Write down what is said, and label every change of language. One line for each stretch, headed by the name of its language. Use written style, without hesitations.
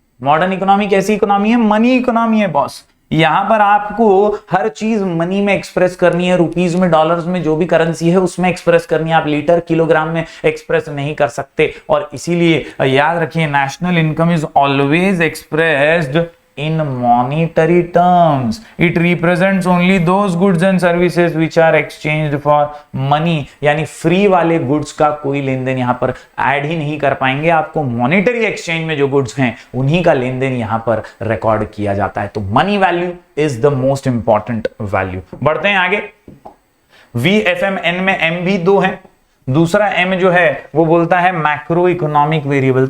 Hindi: Modern economy कैसी economy है? Money economy है बॉस। यहां पर आपको हर चीज मनी में एक्सप्रेस करनी है, रुपीज में, डॉलर्स में, जो भी करेंसी है उसमें एक्सप्रेस करनी है। आप लीटर, किलोग्राम में एक्सप्रेस नहीं कर सकते। और इसीलिए याद रखिए,
English: National income is always expressed in monetary terms. It represents only those goods and services which are exchanged for money.
Hindi: यानी फ्री वाले गुड्स का कोई लेन देन यहां पर ऐड ही नहीं कर पाएंगे। आपको मॉनेटरी एक्सचेंज में जो गुड्स हैं उन्हीं का लेन देन यहां पर रिकॉर्ड किया जाता है।
English: तो money value is the most important value.
Hindi: बढ़ते हैं आगे। VFMN में M भी 2 है। दूसरा M जो है वो बोलता है मैक्रो इकोनॉमिक वेरिएबल।